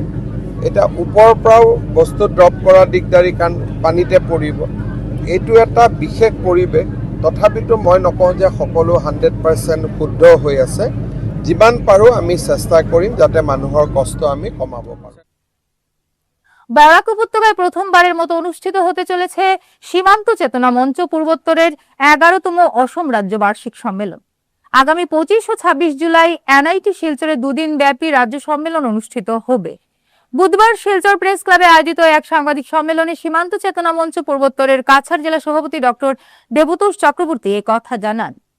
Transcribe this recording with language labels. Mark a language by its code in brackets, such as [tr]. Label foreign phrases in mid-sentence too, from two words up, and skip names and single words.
[as] এতিয়া ওপৰৰ পৰাও বস্তু ড্ৰপ কৰা দিগদাৰী, কাৰণ পানীতে পৰিব। এইটো এটা বিশেষ পৰিৱেশ। তথাপিতো মই নকওঁ যে সকলো 100% শুদ্ধ হৈ আছে। যিমান পাৰোঁ আমি চেষ্টা কৰিম যাতে মানুহৰ কষ্ট আমি কমাব পাৰোঁ। [bn] বরাক উপত্যকায় প্রথমবারের মতো অনুষ্ঠিত হতে চলেছে সীমান্ত চেতনা মঞ্চ পূর্বোত্তরের 11তম অসম রাজ্য বার্ষিক সম্মেলন। আগামী 25 ও 26 জুলাই এনআইটি শিলচরে দুদিন ব্যাপী রাজ্য সম্মেলন অনুষ্ঠিত হবে। বুধবার শিলচর প্রেস ক্লাবে আয়োজিত এক সাংবাদিক সম্মেলনে সীমান্ত চেতনা মঞ্চ পূর্বোত্তরের কাছাড় জেলা সভাপতি ডক্টর দেবতোষ চক্রবর্তী এই কথা জানান।